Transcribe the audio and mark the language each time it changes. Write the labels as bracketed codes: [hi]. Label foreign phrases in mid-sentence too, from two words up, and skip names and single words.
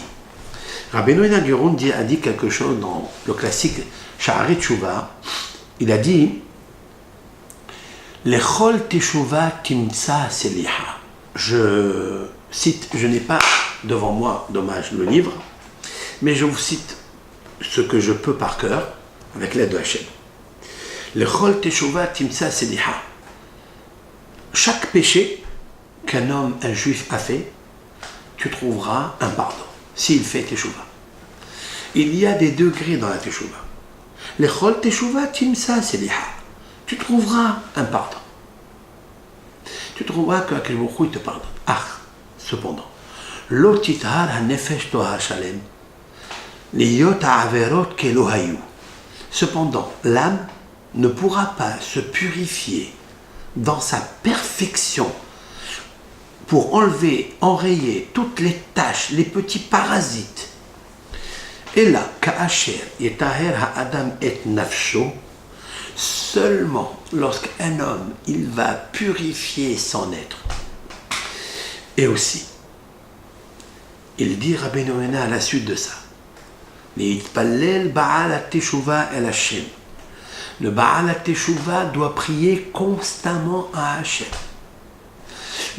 [fr] Rabbeinu Yonah Girondi a dit quelque chose dans le classique Sha'arei Teshuva. Il a dit [he] לכל תשובה תמצא סליחה. [fr] Je cite, je n'ai pas devant moi, dommage, le livre, mais je vous cite ce que je peux par cœur, avec l'aide de Hachem. [he] לכל תשובה תמצא סליחה. [fr] Chaque péché qu'un homme, un juif a fait, tu trouveras un pardon, s'il fait teshuva. Il y a des degrés dans la teshuva. [he] לכל תשובה תמצא סליחה. [fr] Tu trouveras un pardon. Tu trouveras que [he] הקדוש ברוך הוא [fr] te pardonne. Ah, cependant, [he] לא תיטהר הנפש טוהר שלם, להיות העבירות כלא היו. [fr] Cependant, l'âme ne pourra pas se purifier dans sa perfection pour enlever, enrayer toutes les taches, les petits parasites. Et là, [he] כאשר יטהר האדם את נפשו, [fr] seulement lorsqu'un homme, il va purifier son être. Et aussi, il dit Rabbeinu Yonah à la suite de ça, [he] להתפלל בעל התשובה אל השם. [fr] Le [he] בעל התשובה [fr] doit prier constamment à Hachem.